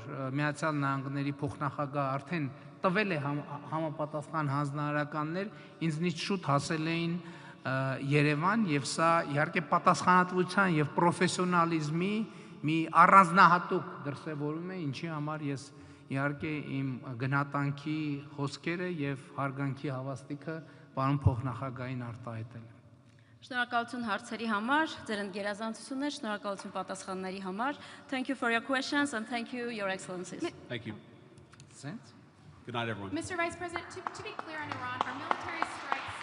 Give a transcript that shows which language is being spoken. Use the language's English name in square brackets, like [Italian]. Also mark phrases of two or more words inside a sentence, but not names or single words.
[Armenian] Միացյալ Նահանգների փոխնախագահ արդեն տվել է համապատասխան հանձնարարականներ, ինձնից շուտ հասել էին Երևան, եւ սա իհարկե պատասխանատվության եւ պրոֆեսիոնալիզմի մի առանձնահատուկ դրսևորում է, ինչի համար ես իհարկե իմ գնահատանքի խոսքերը եւ հարգանքի հավաստիքը պարոն փոխնախագահային արտահայտել եմ։ Շնորհակալություն հարցերի համար, ձեր ընկերազանցություններ, շնորհակալություն պատասխանների համար. [English] Thank you for your questions and thank you, Your Excellencies. Thank you. Sense? Good night, everyone. Mr. Vice President, to be clear on Iran, are military strikes